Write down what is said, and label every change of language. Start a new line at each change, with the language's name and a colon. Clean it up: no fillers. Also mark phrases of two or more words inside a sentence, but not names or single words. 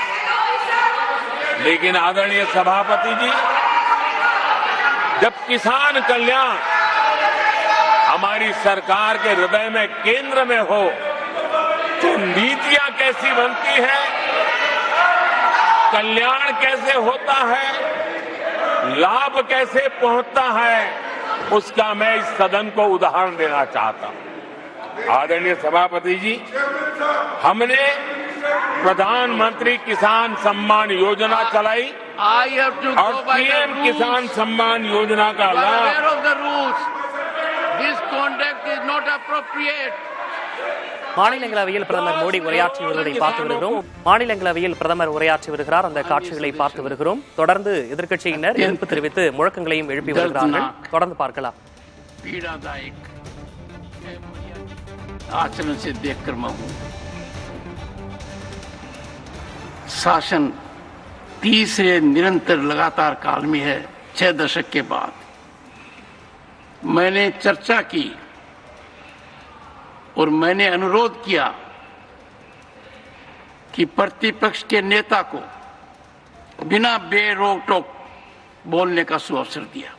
Hindi: लेकिन आदरणीय सभापति जी, जब किसान कल्याण हमारी सरकार के हृदय में, केंद्र में हो, तो नीतियां कैसी बनती है, कल्याण कैसे होता है, लाभ कैसे पहुंचता है, उसका मैं इस सदन को उदाहरण देना चाहता हूं। आदरणीय सभापति जी, हमने प्रधानमंत्री किसान सम्मान योजना चलाई और पीएम किसान सम्मान योजना का लाभ
Tamil: மாநிலங்களவையில் பிரதமர் மோடி உரையாற்றி வருவதை பார்த்து வருகிறோம். மாநிலங்களவையில் பிரதமர் உரையாற்றி வருகிறார். அந்த காட்சிகளை பார்த்து வருகிறோம். தொடர்ந்து எதிர்க்கட்சியினர் எதிர்ப்பு தெரிவித்து முழக்கங்களையும் எழுப்பி வருகிறார்கள். தொடர்ந்து பார்க்கலாம்.
Hindi: आचरण से देखकर मैं हूं। शासन तीसरे निरंतर लगातार काल में है। 6 दशक के बाद मैंने चर्चा की और मैंने अनुरोध किया कि प्रतिपक्ष के नेता को बिना बेरोक टोक बोलने का सुअवसर दिया।